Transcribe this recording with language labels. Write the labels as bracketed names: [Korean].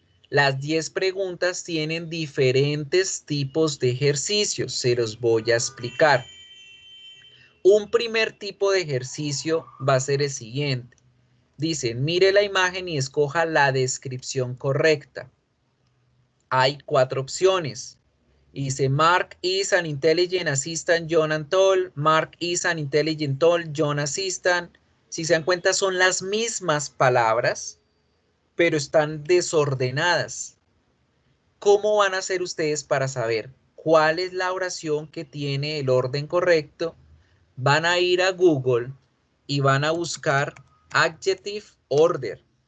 [Spanish] Las 10 preguntas tienen diferentes tipos de ejercicios. Se los voy a explicar. Un primer tipo de ejercicio va a ser el siguiente. Dicen, mire la imagen y escoja la descripción correcta. Hay 4 opciones. [English] Dice, Mark is an intelligent assistant, John and tall. Mark is an intelligent tall, John assistant. [Spanish] Si se dan cuenta, son las mismas palabras, pero están desordenadas. ¿Cómo van a hacer ustedes para saber cuál es la oración que tiene el orden correcto? Van a ir a Google y van a buscar Adjective Order.